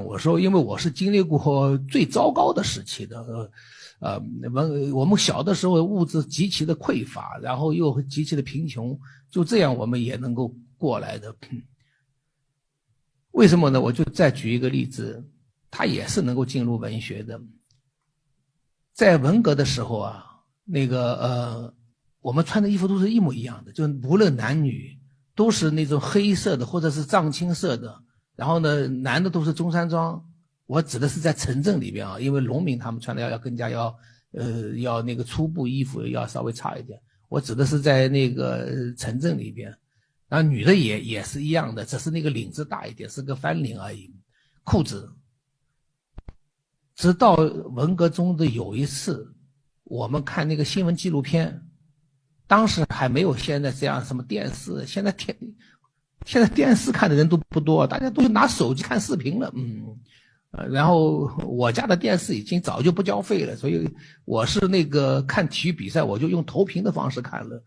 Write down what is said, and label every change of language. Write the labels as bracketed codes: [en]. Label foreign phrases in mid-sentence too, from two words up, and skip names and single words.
[zh] 我說，因為我是經歷過最糟糕的時期的，我們小的時候物質極其的匱乏，然後又極其的貧窮，就這樣我們也能夠過來的。為什麼呢？我就再舉一個例子，他也是能夠進入文學的。在文革的時候啊，我們穿的衣服都是一模一樣的，就無論男女都是那種黑色的或者是藏青色的，然後呢，男的都是中山裝。我指的是在城鎮裡邊啊，因為農民他們穿的要更加要粗布衣服要稍微差一點。我指的是在城鎮裡邊，然後女的也是一樣的，只是領子大一點，是個翻領而已，褲子。直到文革中的有一次，我們看新聞紀錄片，當時還沒有現在這樣什麼電視，現在電視看的人都不多，大家都拿手機看視頻了，然後我家的電視已經早就不交費了，所以我是看體育比賽，我就用投屏的方式看了。